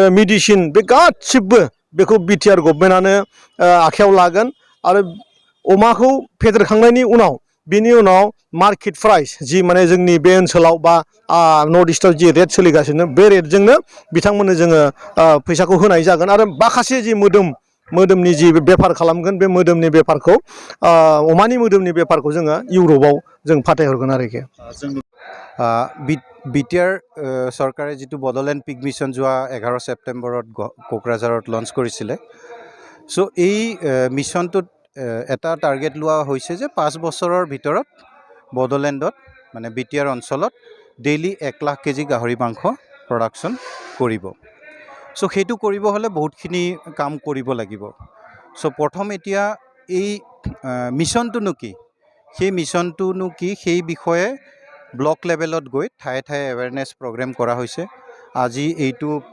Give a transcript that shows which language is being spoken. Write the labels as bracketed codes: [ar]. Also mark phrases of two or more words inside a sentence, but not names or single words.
[brx] मेडिसिन बे गासिबो बेखौ बिटिआर गभर्नमेन्टआनो आखायाव लागोन आरो अमाखौ फेदेरखांनायनि उनाव बिनि उनाव [en] market price [brx] जि माने जोंनि बे ओनसोलाव बा नर्थ इस्टआव जि रेट सोलिगासिनो बे रेटजोंनो बिथांमोननो जोङो फैसाखौ होनाय जागोन आरो माखासे जि मोदोमनि जि बेफार खालामगोन बे मोदोमनि बेफारखौ अमानि मोदोमनि बेफारखौ जोङो इउर'पआव जों फाथायहरगोन आरोखि [as] BTR চৰকাৰে যিটো বড়োলেণ্ড পিগ মিছন যোৱা 11 ছেপ্টেম্বৰত কোকৰাঝাৰত লঞ্চ কৰিছিলে চ' এই মিছনটোত এটা টাৰ্গেট লোৱা হৈছে যে 5 বছৰৰ ভিতৰত বড়োলেণ্ডত মানে BTR অঞ্চলত ডেইলি 1 লাখ কেজি গাহৰি মাংস প্ৰডাকশ্যন কৰিব চ' সেইটো কৰিব হ'লে বহুতখিনি কাম কৰিব লাগিব চ' প্ৰথম এতিয়া এই মিছনটোনো কি সেই মিছনটোনো কি সেই বিষয়ে [en] block levelত [as] গৈ ঠায়ে ঠায়ে [en] awareness program [as] কৰা হৈছে আজি এইটো